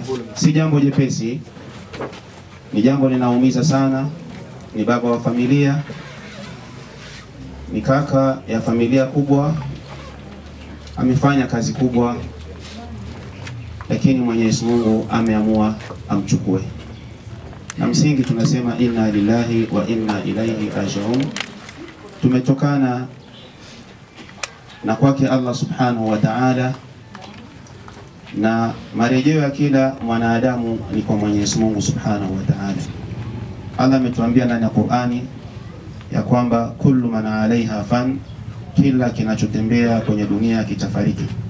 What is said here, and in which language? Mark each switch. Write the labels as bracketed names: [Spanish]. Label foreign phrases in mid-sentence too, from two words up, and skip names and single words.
[Swahili] Si jambo jepesi, ni jambo linaumiza sana. Ni baba wa familia, ni kaka ya familia kubwa, amefanya kazi kubwa, lakini Mwenyezi Mungu ameamua amchukue. Na msingi tunasema [Arabic] إنا لله وإنا إليه راجعون. [Swahili] Tumetokana na kwake Allah [Arabic] سبحانه وتعالى, [Swahili] na marejeo ya kila mwanadamu ni kwa Mwenyezi Mungu [Arabic] سبحانه وتعالى. [Swahili] Allah ametuambia ndani ya Qur'ani ya kwamba [Arabic] كل من عليها فان, [Swahili] kila kinachotembea kwenye dunia kitafariki.